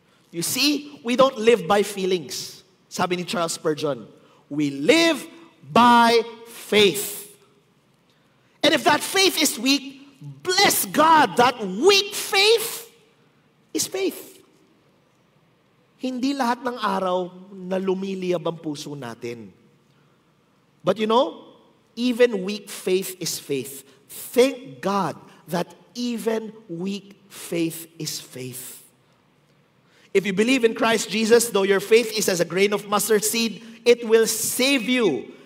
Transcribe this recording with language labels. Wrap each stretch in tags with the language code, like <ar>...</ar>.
<en>You see, we don't live by feelings.</en> <tl>Sabi ni</tl> <en>Charles Spurgeon, we live by faith. And if that faith is weak, bless God, that weak faith is faith.</en> <tl>Hindi lahat ng araw na lumiliyab ang puso natin.</tl> <en>But you know, even weak faith is faith. Thank God that even weak faith is faith. If you believe in Christ Jesus, though your faith is as a grain of mustard seed, it will save you.</en>